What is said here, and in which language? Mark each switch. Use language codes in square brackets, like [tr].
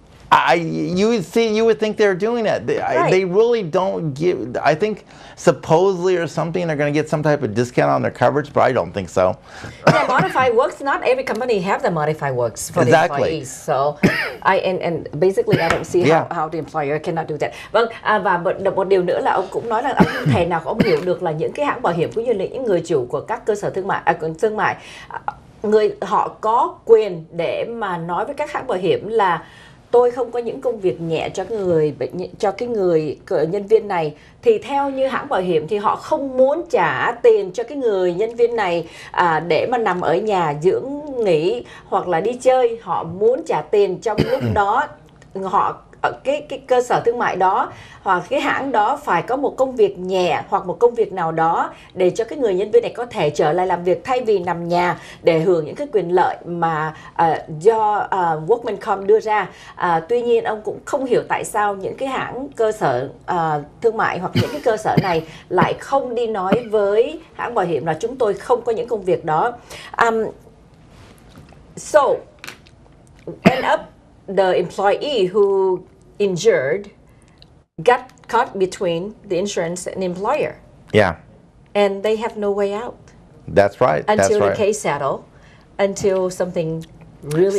[en] You would think they're doing that. They really don't give. I think supposedly or something they're going to get some type of discount on their coverage, but I don't think so. Yeah, modified works. Not every company have the modified works for the employees. So and basically I don't see how the employer cannot do that. [vi] Vâng, và một điều nữa là ông cũng nói là ông không thể nào ông hiểu được là những cái hãng bảo hiểm cũng như là những người chủ của các cơ sở thương mại họ có quyền để mà nói với các hãng bảo hiểm là tôi không có những công việc nhẹ cho cái người nhân viên này, thì theo như hãng bảo hiểm thì họ không muốn trả tiền cho cái người nhân viên này để mà nằm ở nhà dưỡng nghỉ hoặc là đi chơi. Họ muốn trả tiền trong lúc đó họ ở cái cơ sở thương mại đó hoặc cái hãng đó phải có một công việc nhẹ hoặc một công việc nào đó để cho cái người nhân viên này có thể trở lại làm việc thay vì nằm nhà để hưởng những cái quyền lợi mà do Workman.com đưa ra. Tuy nhiên ông cũng không hiểu tại sao những cái hãng cơ sở thương mại hoặc những cái cơ sở này lại không đi nói với hãng bảo hiểm là chúng tôi không có những công việc đó. [en] So end up the employee who injured got caught between the insurance and employer. Yeah. and they have no way out That's right. That's until the right. case settle, until something really